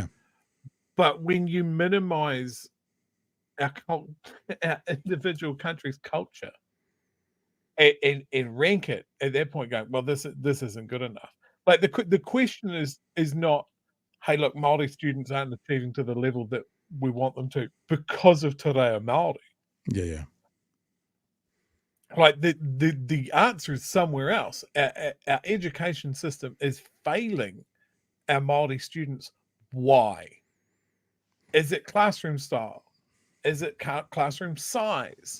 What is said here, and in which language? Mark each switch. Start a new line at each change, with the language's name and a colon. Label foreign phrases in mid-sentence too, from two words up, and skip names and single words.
English: But when you minimize our individual country's culture and rank it at that point, going, well, this isn't good enough. Like, the question is not, hey, look, Māori students aren't achieving to the level that we want them to because of te reo Māori. Yeah. Like, the answer is somewhere else. Our education system is failing our Māori students. Why? Is it classroom style? Is it classroom size?